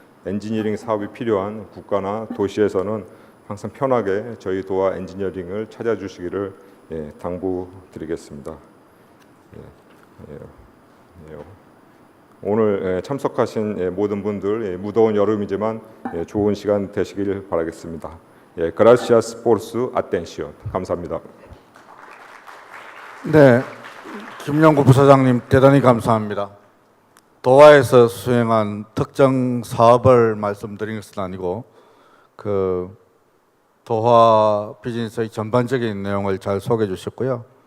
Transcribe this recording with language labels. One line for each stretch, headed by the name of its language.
Korean: 엔지니어링 사업이 필요한 국가나 도시에서는 항상 편하게 저희 도화 엔지니어링을 찾아주시기를 당부드리겠습니다. 오늘 참석하신 모든 분들 무더운 여름이지만 좋은 시간 되시길 바라겠습니다.
Spanish: Gracias por su atención.
Korean: 감사합니다. 네, 김영구 부사장님 대단히 감사합니다. 도화에서 수행한 특정 사업을 말씀드린 것은 아니고 그 도화 비즈니스의 전반적인 내용을 잘 소개해 주셨고요.